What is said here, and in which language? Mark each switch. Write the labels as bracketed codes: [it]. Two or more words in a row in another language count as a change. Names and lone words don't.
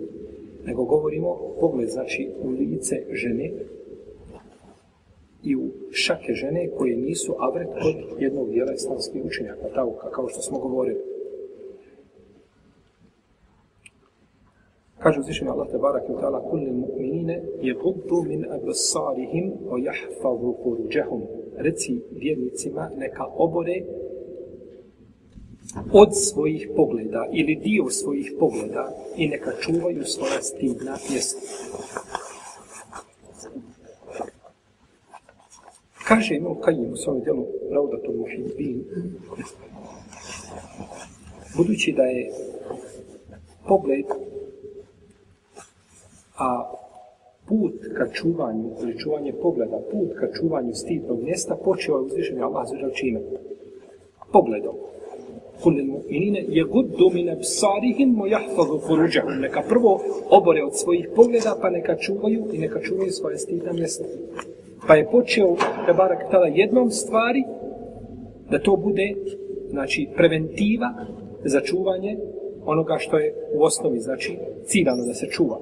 [bs] Nego govorimo pogled znači u lice žene i u šake žene koje nisu avret kod jednog dijela islamskih učenjaka, tako kao što smo govorili. Kaže uzvišeni Allah [ar] تبارك وتعالى قل للمؤمنين يغضوا من أبصارهم ويحفظوا فروجهم. [bs] Reci vjernicima neka obore od svojih pogleda ili dio svojih pogleda i neka čuvaju svoja stidna mjesta. Kaže Ibn Kajim u svom djelu Raudatul Muhibbin, budući da je pogled a put ka čuvanju, ili čuvanje pogleda, put ka čuvanju stidnog mjesta počeo je uzvišeni Allah azza čime? Pogledom. [ar] قل للمؤمنين يغضوا من أبصارهم ويحفظوا فروجهم. [bs] Neka prvo obore od svojih pogleda, pa neka čuvaju i neka čuvaju svoje stidna mjesta. Pa je počeo tebarak tada jednom stvari da to bude znači preventiva za čuvanje onoga što je u osnovi, znači, ciljano da se čuva.